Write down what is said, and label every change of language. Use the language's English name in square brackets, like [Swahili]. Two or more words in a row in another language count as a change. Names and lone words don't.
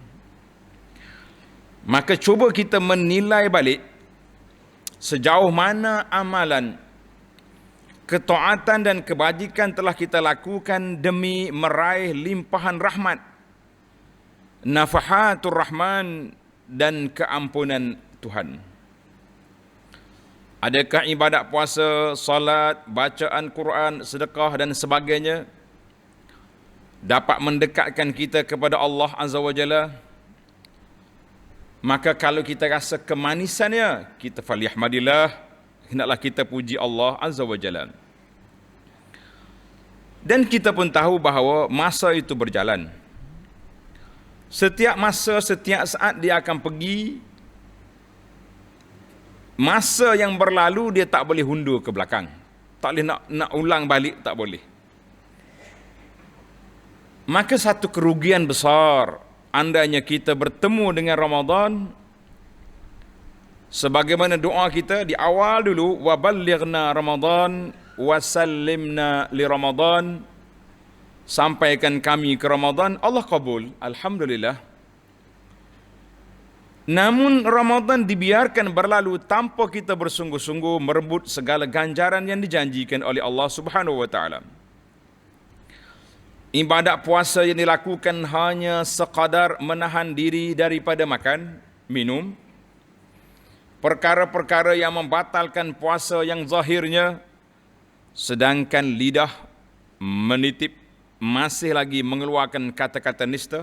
[Malay] Maka cuba kita menilai balik sejauh mana amalan, ketaatan dan kebajikan telah kita lakukan demi meraih limpahan rahmat, [Arabic] نفحات الرحمن [Malay] dan keampunan Tuhan. Adakah ibadat puasa, salat, bacaan Quran, sedekah dan sebagainya dapat mendekatkan kita kepada [Arabic] الله عز وجل? [Malay] Maka kalau kita rasa kemanisannya, kita falyahmadillah, hendaklah kita puji [Arabic] الله عز وجل. [Malay] Dan kita pun tahu bahawa masa itu berjalan. Setiap masa, setiap saat dia akan pergi. Masa yang berlalu dia tak boleh hundur ke belakang. Tak boleh nak ulang balik, tak boleh. Maka satu kerugian besar andainya kita bertemu dengan Ramadan sebagaimana doa kita di awal dulu, [Arabic] وبلغنا رمضان وسلمنا لرمضان, [Malay] sampaikan kami ke Ramadan, Allah kabul, alhamdulillah. Namun Ramadan dibiarkan berlalu tanpa kita bersungguh-sungguh merebut segala ganjaran yang dijanjikan oleh [Arabic] الله سبحانه وتعالى. [Malay] Ibadat puasa yang dilakukan hanya sekadar menahan diri daripada makan, minum. Perkara-perkara yang membatalkan puasa yang zahirnya, sedangkan lidah menitip masih lagi mengeluarkan kata-kata nista.